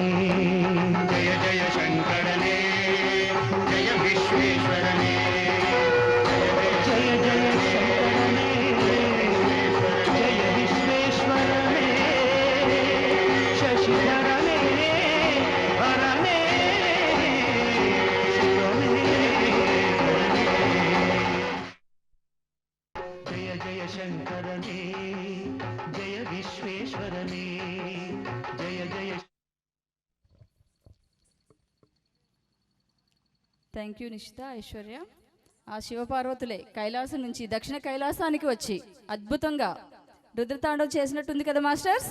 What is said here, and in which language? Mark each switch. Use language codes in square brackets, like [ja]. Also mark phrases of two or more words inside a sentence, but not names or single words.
[kn] ಜಯ ಜಯ ಶಂಕರನೇ, ಜಯ ವಿಶ್ವೇಶ್ವರನೇ, ಜಯ ಜಯ ಶಂಕರನೇ, ಜಯ ವಿಶ್ವೇಶ್ವರನೇ, ಶಶಿಧರನೇ, ಹರನೇ, ಶಿವನೇ. ಜಯ ಜಯ ಶಂಕರನೇ, ಜಯ ವಿಶ್ವೇಶ್ವರನೇ, ಜಯ ಜಯ. [en] thank you [te] నిషిత, ఐశ్వర్య. ఆ శివపార్వతులే కైలాసం నుంచి దక్షిణ కైలాసానికి వచ్చి అద్భుతంగా రుద్రతాండవం చేసినట్టుంది కదా మాస్టర్స్.